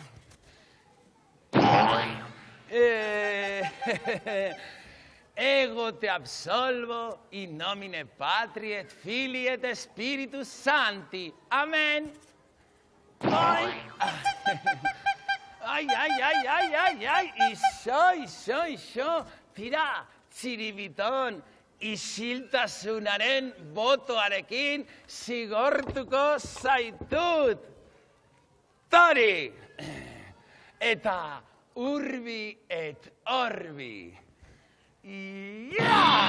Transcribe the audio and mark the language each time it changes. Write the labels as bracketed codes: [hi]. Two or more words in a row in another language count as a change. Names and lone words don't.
[la] Ego te absolvo in nomine Patri et Filii et Spiritus Sancti. [eu] Amen. Ai, iso. Tira, Txiribiton, isiltasunaren botoarekin zigortuko zaitut. Tori! Eta [la] urbi et orbi. [eu] Ja!